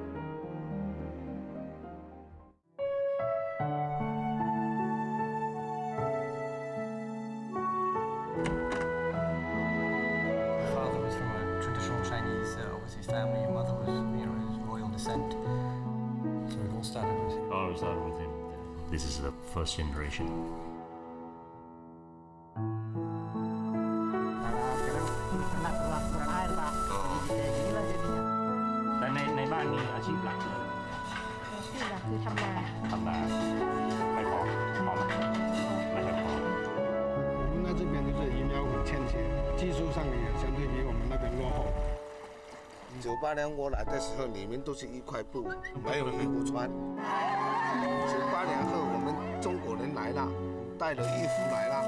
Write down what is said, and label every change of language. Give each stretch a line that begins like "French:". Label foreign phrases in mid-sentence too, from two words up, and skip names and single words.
English: Father was from a traditional Chinese family. Mother was, royal descent. So it all started with him. All started with him. This is the first generation.
Thai: แต่ในบ้านมีอาชีพหลักเลย อาชีพหลักคือทำนา ทำนาไม่พอพอไหมไม่ค่อยพอ
Chinese: 我们在这边就是疫苗很欠缺，技术上也相对比我们那边落后。 98年我来的时候，里面都是一块布，没有衣服穿。98年后，我们中国人来了，带了衣服来了。